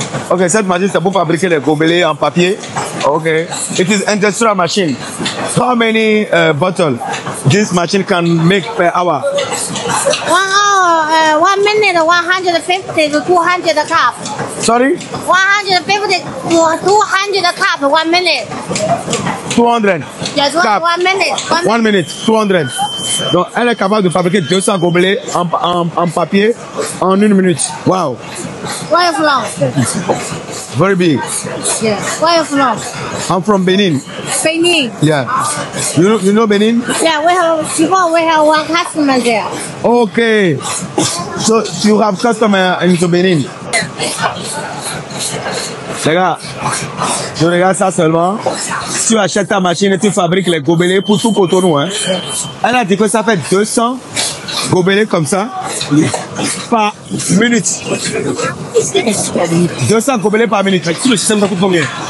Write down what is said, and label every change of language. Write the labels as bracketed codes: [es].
[fr] Ok, cette machine c'est pour fabriquer les gobelets en papier. [en] Ok. It is industrial machine. How many bottles this machine can make per hour? 1 hour, 1 minute, 150 to 200 cup. Sorry? 150 to 200 cup, 1 minute. 200. Yes, Cup. 1 minute. 1 minute, 200. [fr] Donc, elle est capable de fabriquer 200 gobelets en papier en 1 minute. [en] Wow. Where you from? Very big. Yeah. Where you from? I'm from Benin. Benin. Yeah. You know Benin? Yeah, we have one customer there. Okay. So you have customer into Benin. [fr] Les gars, je regarde ça seulement. Si tu achètes ta machine et tu fabriques les gobelets pour tout Cotonou, hein. Elle a dit que ça fait 200 gobelets comme ça par minute. 200 gobelets par minute. Tout le système ça coûte combien?